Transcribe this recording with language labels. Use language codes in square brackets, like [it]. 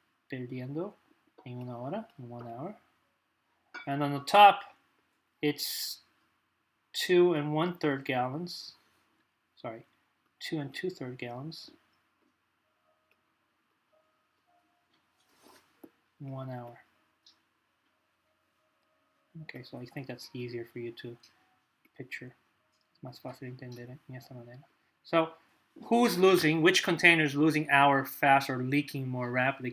[es] Perdiendo en una hora, [en] in 1 hour. And on the top, it's 2 1/3 gallons. Sorry, 2 2/3 gallons in 1 hour. Okay, so I think that's easier for you to picture. [es] Es más fácil entender en esta manera. [en] So, who's losing? Which container is losing hour faster, leaking more rapidly?